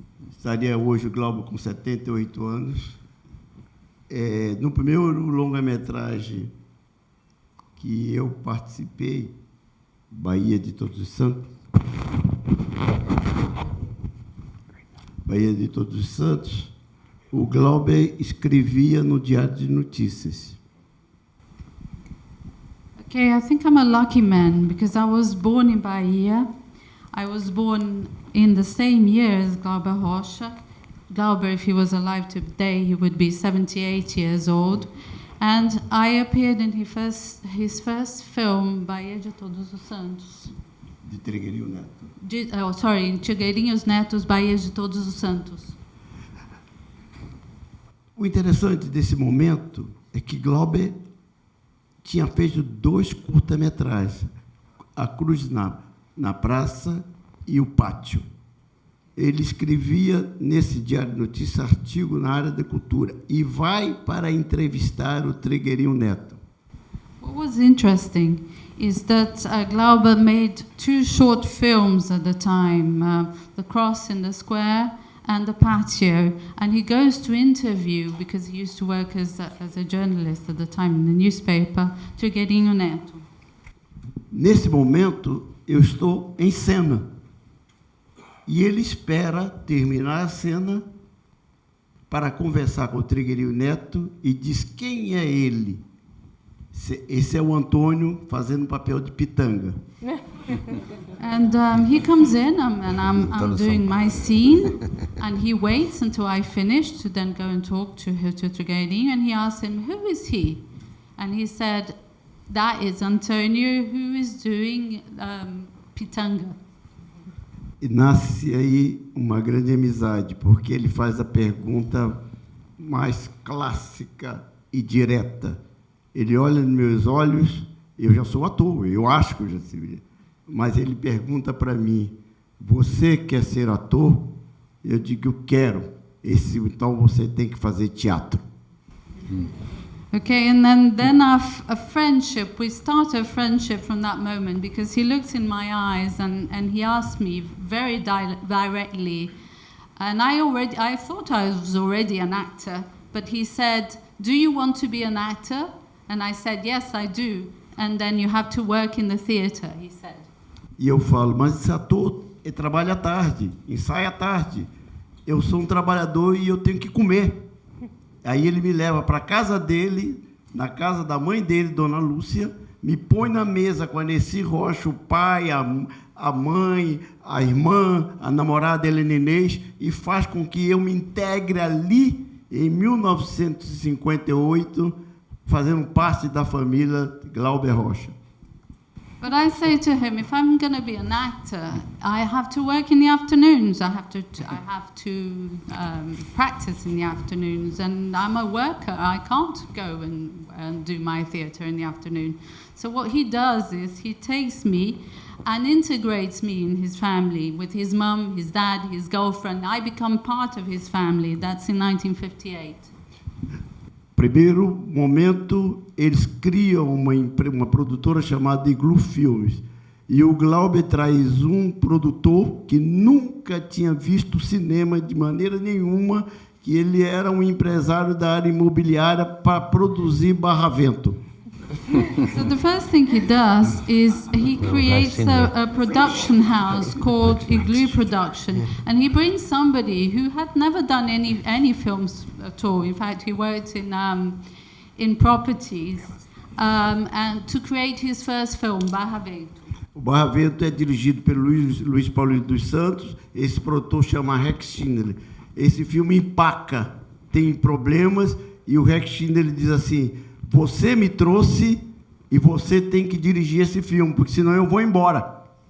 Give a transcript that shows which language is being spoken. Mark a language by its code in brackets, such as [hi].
[pt] Estaria hoje o Glauber com 78 anos. No primeiro longa-metragem que eu participei, Bahia de Todos os Santos, o Glauber escrevia no Diário de Notícias. [en] Okay, I think I'm a lucky man because I was born in Bahia. I was born in the same year as Glauber Rocha. Glauber, if he was alive today, he would be 78 years old. And I appeared in his first film, Bahia de Todos os Santos. [pt] De Trigueirinho Neto. [en] In Trigueirinhos Netos, Bahia de Todos os Santos. [pt] O interessante desse momento é que Glauber tinha feito 2 curta-metragens, A Cruz na Praça e O Pátio. Ele escrevia nesse Diário de Notícias artigo na área da cultura e vai para entrevistar o Trigueirinho Neto. [en] What was interesting is that Glauber made 2 short films at the time, The Cross in the Square and The Patio, and he goes to interview, because he used to work as a journalist at the time in the newspaper, Trigueirinho Neto. [pt] Nesse momento, eu estou em cena. E ele espera terminar a cena para conversar com o Trigueirinho Neto e diz quem é ele. Esse é o Antônio fazendo o papel de Pitanga. [en] And he comes in and I'm doing my scene, and he waits until I finish to then go and talk to Trigueirinho, and he asks him, who is he? And he said, that is Antônio, who is doing Pitanga. [pt] E nasce aí uma grande amizade, porque ele faz a pergunta mais clássica e direta. Ele olha nos meus olhos, eu já sou ator, eu acho que eu já sei, mas ele pergunta para mim, você quer ser ator? Eu digo, eu quero. Então você tem que fazer teatro. [en] Okay, and then a friendship, we start a friendship from that moment, because he looks in my eyes and he asked me very directly, and I thought I was already an actor, but he said, do you want to be an actor? And I said, yes, I do. And then you have to work in the theater, he said. [pt] E eu falo, mas esse ator trabalha à tarde, ensaia à tarde. Eu sou um trabalhador e eu tenho que comer. Aí ele me leva para a casa dele, na casa da mãe dele, Dona Lúcia, me põe na mesa com a Nessi Rocha, o pai, a mãe, a irmã, a namorada Helena Inês, e faz com que eu me integre ali, em 1958, fazendo parte da família Glauber Rocha. [en] But I say to him, if I'm going to be an actor, I have to work in the afternoons. I have to practice in the afternoons, and I'm a worker. I can't go and do my theatre in the afternoon. So what he does is he takes me and integrates me in his family with his mum, his dad, his girlfriend. I become part of his family. That's in 1958. [pt] Primeiro momento, eles criam uma produtora chamada Iglu Filmes. E o Glauber traz um produtor que nunca tinha visto cinema de maneira nenhuma, que ele era um empresário da área imobiliária para produzir Barravento. [en] So the first thing he does is he creates a production house called Igloo Production, and he brings somebody who had never done any films at all. In fact, he worked in in properties, and to create his first film, Barravento. [pt] O Barravento é dirigido pelo Luiz Paulino dos Santos. Esse produtor chama Rex Schindler. Esse filme empaca, tem problemas, e o Rex Schindler diz assim: você me trouxe e você tem que dirigir esse filme, porque senão eu vou embora.